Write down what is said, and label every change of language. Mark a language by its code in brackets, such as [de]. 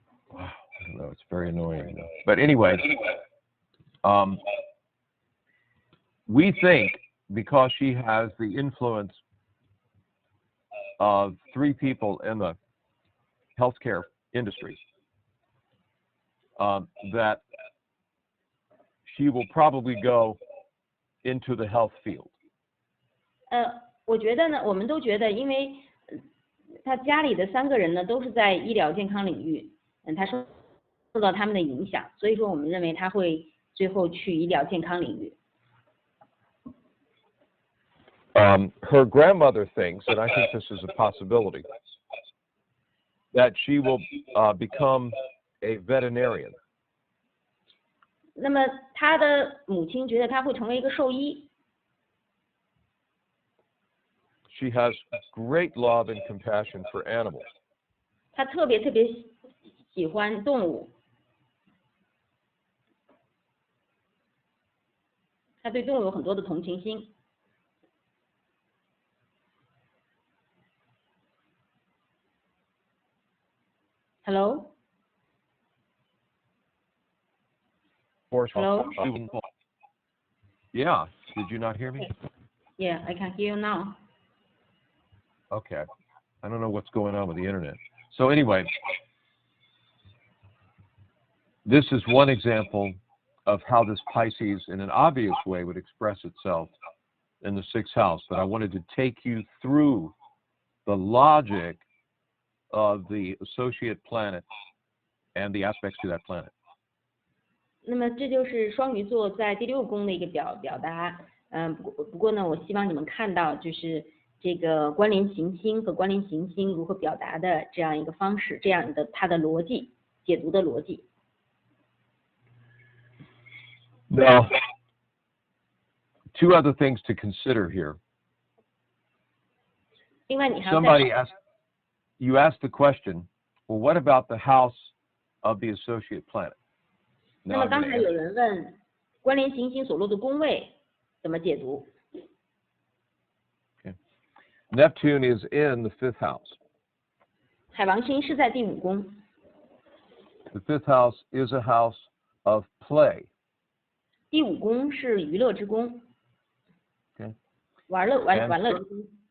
[en] Wow, I don't know. It's very annoying. But anyway, we think because she has the influence of 3 people in the healthcare industry, that she will probably go into the health field. [zh] 我觉得呢，我们都觉得，因为他家里的3个人呢都是在医疗健康领域，他受到他们的影响，所以说我们认为他会最后去医疗健康领域。 [en] Her grandmother thinks, and I think this is a possibility, that she will become a veterinarian. [zh] 那么他的母亲觉得他会成为一个兽医。 [en] She has great love and compassion for animals. [zh] 他特别喜欢动物，他对动物有很多的同情心。 [en] Hello? Hello? Yeah. Did you not hear me? Yeah, I can hear you now. Okay. I don't know what's going on with the internet. So anyway, this is one example of how this Pisces in an obvious way would express itself in the 6th house, but I wanted to take you through the logic of the associate planet and the aspects to that planet. [zh] 那么这就是双鱼座在第6宫的一个表达。不过呢，我希望你们看到就是这个关联行星和关联行星如何表达的这样一个方式，这样的它的逻辑解读的逻辑。 [en] Now, 2 other things to consider here. [zh] 另外你还要 [en] Somebody asked, you asked the question, well, what about the house of the associate planet? [zh] 那么刚才有人问关联行星所落的宫位怎么解读？ [en] Okay. Neptune is in the 5th house. [zh] 海王星是在第5宫。 [en] The 5th house is a house of play. [zh] 第5宫是娱乐之宫。 [en] Okay. [zh] 玩乐之宫。